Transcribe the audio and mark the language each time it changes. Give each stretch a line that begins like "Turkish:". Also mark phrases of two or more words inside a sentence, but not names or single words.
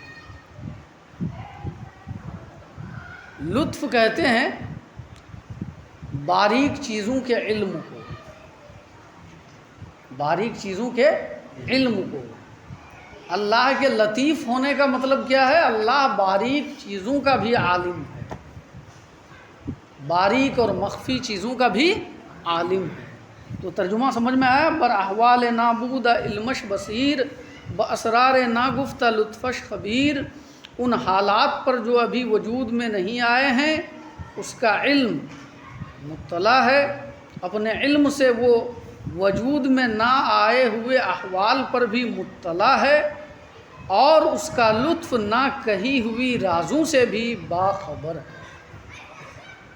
Urdu: لطف کہتے ہیں باریک چیزوں کے علم کو، باریک چیزوں کے علم کو۔ اللہ کے لطیف ہونے کا مطلب کیا ہے؟ اللہ باریک چیزوں کا بھی عالم ہے، باریک اور مخفی چیزوں کا بھی عالم ہے۔ تو ترجمہ سمجھ میں آیا؟
Persian: بر احوال نابود علمش بصیر، باسرار ناگفتہ لطفش خبیر،
Urdu: ان حالات پر جو ابھی وجود میں نہیں آئے ہیں اس کا علم مطلع ہے، اپنے علم سے وہ وجود میں نہ آئے ہوئے احوال پر بھی مطلع ہے، اور اس کا لطف نہ کہی ہوئی رازوں سے بھی باخبر ہے۔